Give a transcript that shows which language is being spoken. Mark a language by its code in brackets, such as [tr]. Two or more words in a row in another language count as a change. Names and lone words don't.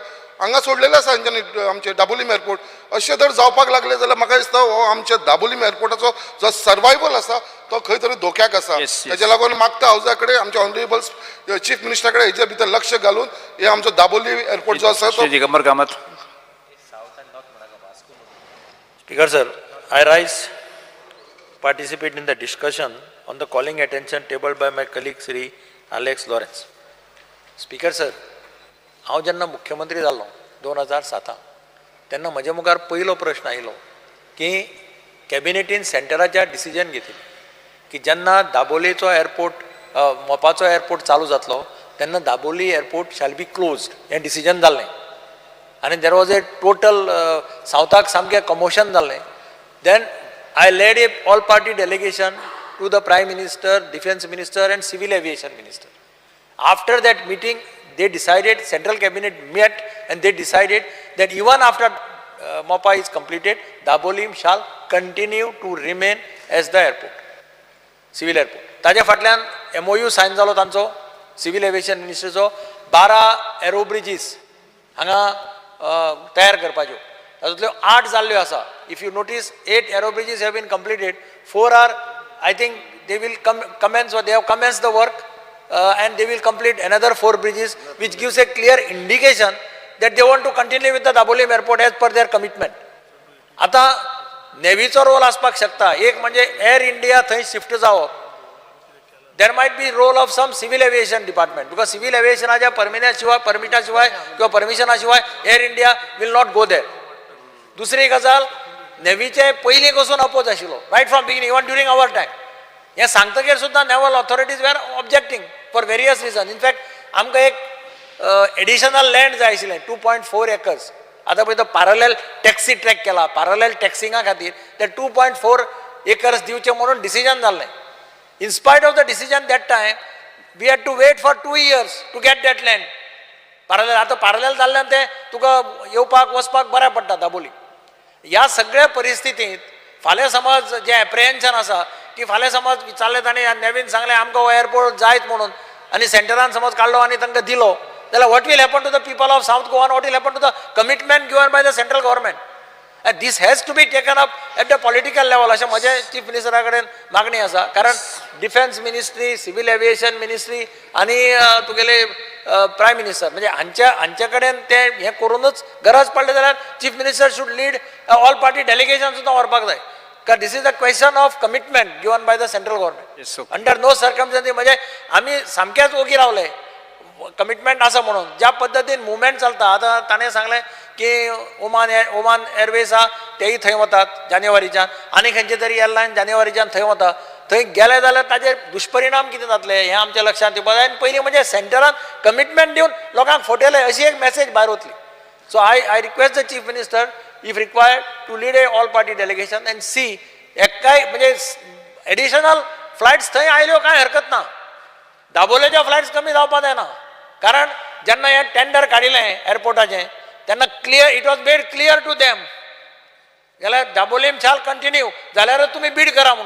[kok] हांगा सोडलेले आसा आमचे दाबोलीम एअरपोर्ट. अशें जर जावपाक लागले जाल्यार म्हाका दिसता हो आमच्या दाबोलीम एअरपोर्टाचो जो सर्वायवल आसा तो खंय तरी धोक्याक आसा. तेच्या लागून मागता हावजा कडेन आमच्या [en] honourable Chief Minister [kok] कडेन हेच्या भितर लक्ष घालून हे आमचो दाबोली एअरपोर्ट जो आसा तो. दिगंबर कामत. [en] Speaker sir, I rise participate in the discussion on the calling attention tabled by my colleague Sri Alex Lawrence. Speaker sir, [kok] हांव जेन्ना मुख्यमंत्री जाल्लो 2007 तेन्ना म्हज्या मुखार पयलो प्रश्न आयलो की कॅबिनेटीन सेंटराच्या डिसिजन घेतली की जेन्ना दाबोलेचो एअरपोर्ट मोपाचो एअरपोर्ट चालू जातलो तेन्ना दाबोली एअरपोर्ट [en] shall be closed [kok] हें डिसिजन जाल्लें. आणि [en] there was a total [kok] सावथाक सामकें कमोशन जाल्लें. [en] then I led a all party delegation to the Prime Minister, Defence Minister and Civil Aviation Minister. after that meeting they decided, central cabinet met and they decided that even after Mopa is completed, Dabolim shall continue to remain as the airport, civil airport. [kok] ताज्या फाटल्यान MOU सायन जालो तांचो [en] Civil Aviation Minister's [kok] 12 [en] aero bridges [kok] हांगा तयार करपाच्यो. तातूंतल्यो 8 जाल्ल्यो आसा. [en] if you notice 8 aero bridges have been completed. 4 are I think they will commence or they have commenced the work. And they will complete another 4 bridges, which gives a clear indication that they want to continue with the Dabolim airport as per their commitment. [kok] आता नेव्हीचो रोल आसपाक शकता. एक म्हणजे एअर इंडिया थंय शिफ्ट जावप. [en] there might be role of some Civil Aviation Department, because [kok] सिव्हिल एविएशनाच्या परमिटा शिवाय किंवा परमिशना शिवाय [en] Air India will not go there. [kok] दुसरी गजाल नेव्हीचे पयलीं पासून अपोज आशिल्लो [en] right from beginning, even during our time. [kok] हे सांगतकीर सुद्दां [en] naval authorities were objecting for various reason. [kok] इनफॅक्ट आमकां एक [en] additional land [kok] जाय आशिल्लें 2.4 acres. आतां पळय तो [en] parallel taxi track [kok] केला. [en] parallel taxiing [kok] खातीर ते 2.4 acres दिवचे म्हणून डिसिजन जाल्लें. [en] in spite of the decision that time we had to wait for 2 years to get that land. [kok] पॅरलल आतां पॅरलल जाल्ल्यान तें तुका येवपाक वचपाक बऱ्या पडटा दाबोली. ह्या सगळ्या परिस्थितींत फाल्यां समज जें एप्रिहेन्शन आसा की फाल्यां समज विचारलें ताणें नेवीन सांगलें आमकां हो एअरपोर्ट जायत म्हणून आनी सेंटरान समज काडलो आनी तांकां दिलो जाल्यार [en] what will happen to the people of South Goa, what will happen to the commitment given by the Central Government. and this has to be taken up at the political level [kok] अशें म्हजें चीफ मिनिस्टरा कडेन मागणी आसा. कारण [en] Defence Ministry, Civil Aviation Ministry [kok] आनी तुगेले [en] Prime Minister [kok] म्हणजे हांचे कडेन ते हें करूनच गरज पडली जाल्यार [en] Chief Minister should lead all party delegation [kok] सुद्दां व्हरपाक जाय. [en] कारण this is the question of commitment given by the Central Government. under no circumstances [kok] म्हणजे आमी सामकेच ओगी रावले कमिटमेंट आसा म्हणून. ज्या पद्दतीन मुवमेंट चलता आतां ताणें सांगलें की ओमान एअरवेज आहा तेय थंय वतात जानेवारीच्यान आनी खंयचे तरी एअरलायन जानेवारीच्यान थंय वता. थंय गेले जाल्यार ताजे दुश्परिणाम कितें जातले हें आमच्या लक्षांत येवपाक जाय. आनी पयलीं म्हणजे सेंटरान कमिटमेंट दिवन लोकांक फटयले अशी एक मॅसेज भायर वतली. [en] so I request the Chief Minister if required to lead a all party delegation and see [kok] एकाय म्हणजे [en] additional flights [kok] थंय आयल्यो काय हरकत ना. दाबोलेच्या फ्लायट्स कमी जावपाक जायना. कारण जेन्ना हें टेंडर काडिल्लें एअरपोर्टाचें तेन्ना क्लियर [en] it was made clear to them [kok] जाल्यार दाबोलीम [en] shall continue [kok] जाल्यारच तुमी बीड करा म्हणून.